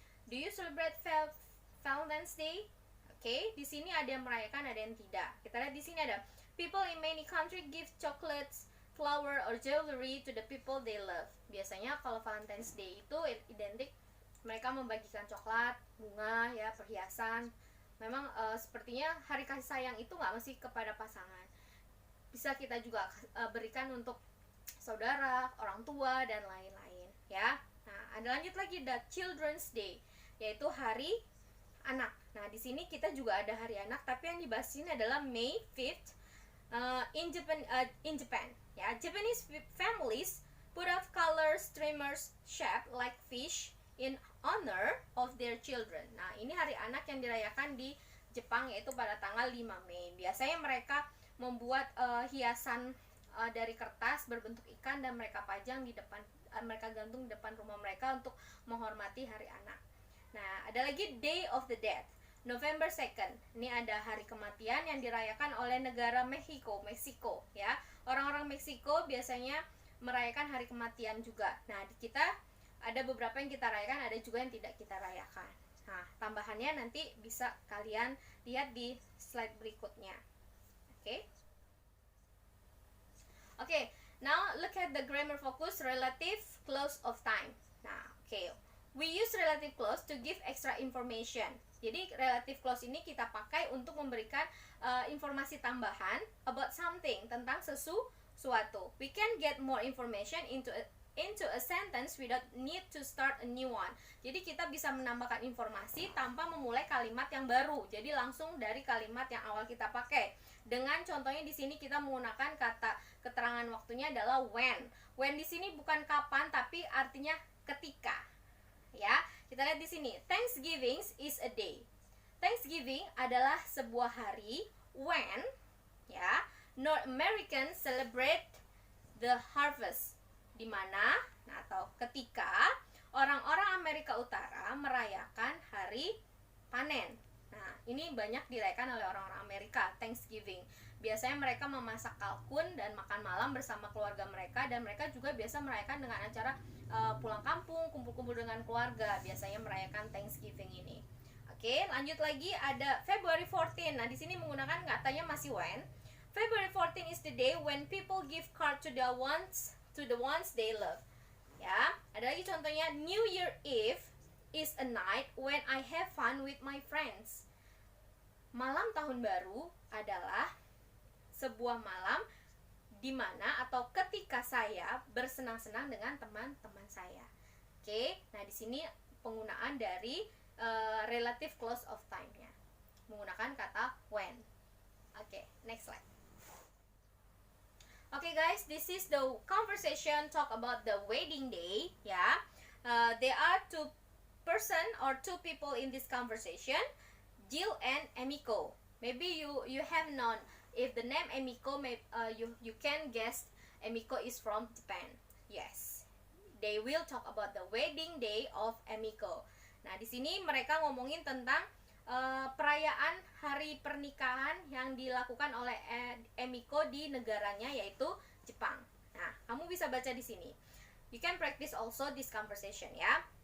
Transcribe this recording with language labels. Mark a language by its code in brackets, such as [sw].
[en] Do you celebrate Valentine's Day? [id] Oke, di sini ada yang merayakan, ada yang tidak. Kita lihat di sini ada [en] people in many countries give chocolates, flower, or jewelry to the people they love. [id] Biasanya kalau Valentine's Day itu identik mereka membagikan coklat, bunga, ya, perhiasan. Memang sepertinya hari kasih sayang itu nggak mesti kepada pasangan. Bisa kita juga berikan untuk saudara, orang tua, dan lain-lain, ya. Nah, ada lanjut lagi the Children's Day, yaitu hari anak. Nah, di sini kita juga ada hari anak, tapi yang dibahas ini adalah [en] May 5th in Japan. Ya, Japanese families put up color streamers shaped like fish in honor of their children. [id] Nah, ini hari anak yang dirayakan di Jepang, yaitu pada tanggal 5 Mei. Biasanya mereka membuat hiasan dari kertas berbentuk ikan dan mereka pajang di depan, mereka gantung di depan rumah mereka untuk menghormati hari anak. Nah, ada lagi Day of the Dead, November 2nd. Ini ada hari kematian yang dirayakan oleh negara Meksiko, ya. Orang-orang Meksiko biasanya merayakan hari kematian juga. Nah, di kita ada beberapa yang kita rayakan, ada juga yang tidak kita rayakan. Nah, tambahannya nanti bisa kalian lihat di slide berikutnya. Oke. [en] Oke, now look at the grammar focus relative clause of time. Nah, oke. We use relative clause to give extra information. [id] Jadi relative clause ini kita pakai untuk memberikan informasi tambahan [en] about something, [id] tentang sesuatu. [en] We can get more information into a sentence without need to start a new one. [id] Jadi kita bisa menambahkan informasi tanpa memulai kalimat yang baru. Jadi langsung dari kalimat yang awal kita pakai. Dengan contohnya di sini kita menggunakan kata keterangan waktunya adalah when. When di sini bukan kapan tapi artinya ketika. Ya, kita lihat di sini. [en] Thanksgiving is a day. [id] Thanksgiving adalah sebuah hari when, ya, [en] North Americans celebrate the harvest, [id] di mana, nah, atau ketika orang-orang Amerika Utara merayakan hari panen. Nah, ini banyak dirayakan oleh orang-orang Amerika, Thanksgiving. biasanya mereka memasak kalkun dan makan malam bersama keluarga mereka, dan mereka juga biasa merayakan dengan acara pulang kampung, kumpul-kumpul dengan keluarga, biasanya merayakan Thanksgiving ini. Oke, lanjut lagi ada February 14. Nah, di sini menggunakan katanya masih when. [en] February 14 is the day when people give card to the ones they love. [id] Ya, ada lagi contohnya [en] New Year Eve is a night when I have fun with my friends. [id] Malam tahun baru adalah sebuah malam di mana atau ketika saya bersenang-senang dengan teman-teman saya. Oke, nah di sini penggunaan dari relative close of time-nya menggunakan kata when. Oke, [en] next slide. Okay guys, this is the conversation talk about the wedding day. Yeah, there are two people in this conversation, Jill and Emiko. Maybe you have known if the name Emiko, you can guess Emiko is from Japan. Yes, they will talk about the wedding day of Emiko. [id] Nah, di sini mereka ngomongin tentang perayaan hari pernikahan yang dilakukan oleh Emiko di negaranya, yaitu Jepang. Nah, kamu bisa baca di sini. [en] You can practice also this conversation, ya.